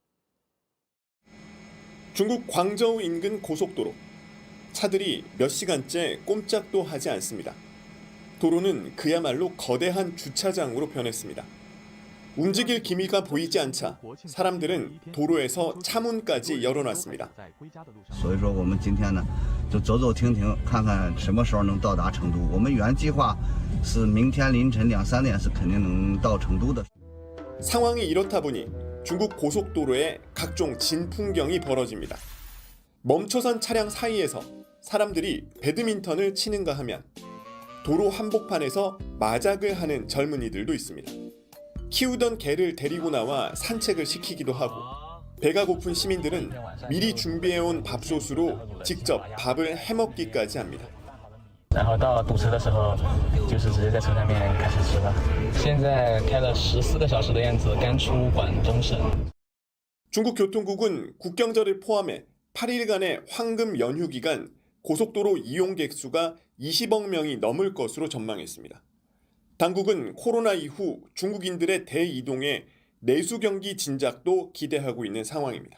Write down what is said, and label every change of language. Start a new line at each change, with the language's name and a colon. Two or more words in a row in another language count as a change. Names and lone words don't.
Korean: 중국 광저우 인근 고속도로. 차들이 몇 시간째 꼼짝도 하지 않습니다. 도로는 그야말로 거대한 주차장으로 변했습니다. 움직일 기미가 보이지 않자 사람들은 도로에서 차문까지 열어놨습니다.
Chinese: 所以说我们今天呢就走走停停看看什么时候能到达成都我们原计划是明天凌晨2、3点是肯定能到成都的
Korean: 상황이 이렇다 보니 중국 고속도로에 각종 진풍경이 벌어집니다. 멈춰선 차량 사이에서 사람들이 배드민턴을 치는가 하면 도로 한복판에서 마작을 하는 젊은이들도 있습니다. 키우던 개를 데리고 나와 산책을 시키기도 하고 배가 고픈 시민들은 미리 준비해온 밥솥으로 직접 밥을 해먹기까지 합니다.
Chinese: 然后到堵车的时候，就是直接在车上面开始吃了。现在开了14个小时的样子，刚出广东省。
Korean: 중국 교통국은 국경절을 포함해 8일간의 황금 연휴 기간 고속도로 이용객 수가 20억 명이 넘을 것으로 전망했습니다. 당국은 코로나 이후 중국인들의 대이동에 내수 경기 진작도 기대하고 있는 상황입니다.